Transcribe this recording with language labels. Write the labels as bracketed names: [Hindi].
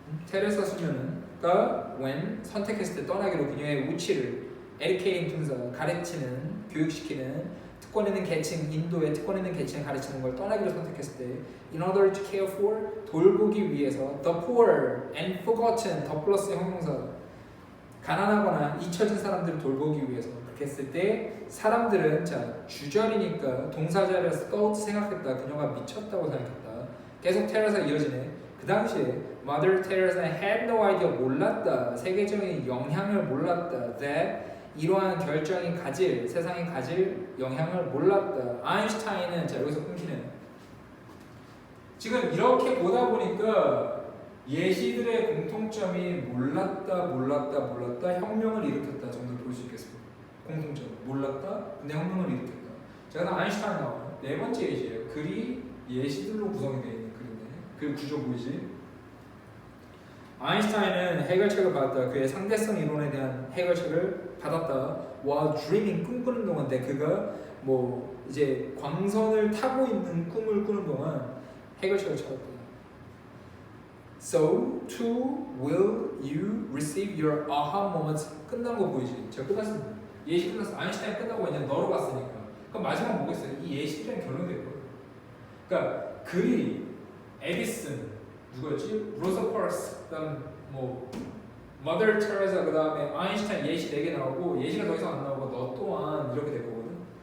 [Korean] 테레사 수녀는 when 선택했을 때 떠나기로 그녀의 우치를 educating 분사 가르치는 교육시키는 특권 있는 계층 인도의 특권 있는 계층을 가르치는 걸 떠나기로 선택했을 때 [English] in order to care for [Korean] 돌보기 위해서 [English] the poor and forgotten [Korean] 더 플러스 형용사 가난하거나 잊혀진 사람들을 돌보기 위해서 그렇게 했을 때 사람들은 자 주절이니까 동사자를 thought 생각했다. 그녀가 미쳤다고 생각했다. 계속 테레사 이어지네. 그 당시에 [English] Mother Teresa had no idea [Korean] 몰랐다. 세계적인 영향을 몰랐다. that 이러한 결정이 가질 세상에 가질 영향을 몰랐다. 아인슈타인은 자 여기서 끊기는 지금 이렇게 보다 보니까 예시들의 공통점이 몰랐다 혁명을 일으켰다 정도를 볼 수 있겠습니다. 공통점 몰랐다 근데 혁명을 일으켰다. 자 그다음 아인슈타인 나와요. 네 번째 예시예요. 글이 예시들로 구성이 되어 있는 글인데 글 구조 보이지? 아인슈타인은 해결책을 받았다. 그의 상대성 이론에 대한 해결책을 받았다. [English] while dreaming [Korean] 꿈꾸는 동안 그가 뭐 이제 광선을 타고 있는 꿈을 꾸는 동안 해결책을 찾았다. [English] So too will you receive your aha moments. [Korean] 끝난 거 보이지? 제가 끝났습니다. 예시 끝났어. 아인슈타인 끝나고 그냥 너로 갔으니까. 그럼 마지막 뭐겠어요? 이 예시들은 결론이 될 거예요. 그러니까 그리, 에디슨, 누구였지? 로사 파크스, 그다음 뭐 머더 테레사, 그다음에 아인슈타인 예시 4개 나오고 예시가 더 이상 안 나오고 너 또한 이렇게 될 거거든.